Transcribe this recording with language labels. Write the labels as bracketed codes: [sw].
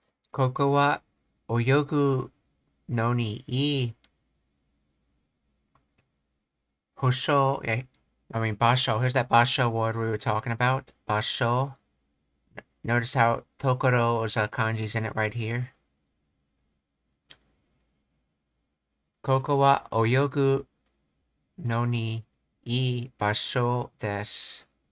[ja] ここは泳ぐのにいい場所. [en] I mean, basho. Here's that basho word we were talking about. Basho. Notice how tokoro is kanji's in it right here. [ja] ここは泳ぐのにいい場所です。